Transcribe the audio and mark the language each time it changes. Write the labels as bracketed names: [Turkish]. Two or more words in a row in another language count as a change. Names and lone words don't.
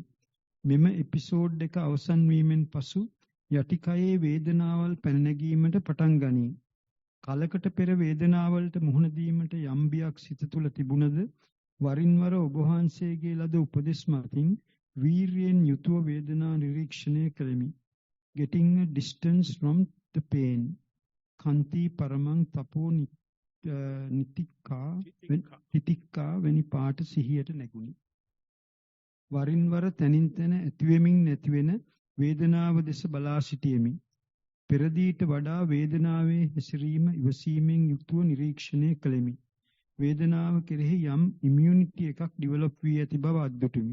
[Sinhala] මෙම එපිසෝඩ් එක අවසන් වීමෙන් පසු යටිකයේ වේදනාවල් පැන නැගීමට පටන් ගනී. කලකට පෙර වේදනාවලට මුහුණ දීමට යම් බියක් සිත තුළ තිබුණද වරින් වර ඔබ වහන්සේගේ ලද උපදෙස් මතින් වීර්යයෙන් යුතුව වේදනා නිරීක්ෂණය කළෙමි. [English] Getting a distance from the pain. [Pali] Kanti paramang tapo [Sinhala] නිතික්කා වැනි පාට සිහියට නැගුණි. වරින් වර තනින් තන ඇතිවෙමින් නැතිවෙන වේදනාව දෙස බලා සිටියෙමි. පෙරදීට වඩා වේදනාවේ හැසිරීම ඉවසීමෙන් යුතුව නිරීක්ෂණය කළෙමි. වේදනාව කෙරෙහි යම් ඉම්යුනිටි එකක් ඩිවලොප් වී ඇති බව අත්දුටිමි.